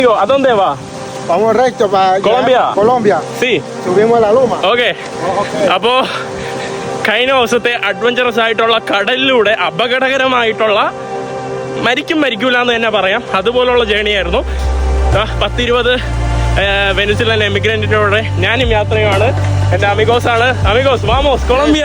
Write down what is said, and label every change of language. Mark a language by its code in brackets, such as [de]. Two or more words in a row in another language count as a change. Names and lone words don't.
[es] ¿A dónde va? Vamos recto para Colombia. Colombia. Sí. Subimos a la loma. [ml] ഓക്കെ. അപ്പോൾ കഴിഞ്ഞ ദിവസത്തെ അഡ്വഞ്ചറസ് ആയിട്ടുള്ള കടലിലൂടെ അപകടകരമായിട്ടുള്ള മരിക്കൂല എന്ന് തന്നെ പറയാം, അതുപോലുള്ള ജേണിയായിരുന്നു. 10-20 വെനിസുലൻ എമിഗ്രൻറ്റിൻ്റെ കൂടെ ഞാനും യാത്രയുമാണ്. എൻ്റെ അമിഗോസാണ്. [es] amigos vamos Colombia.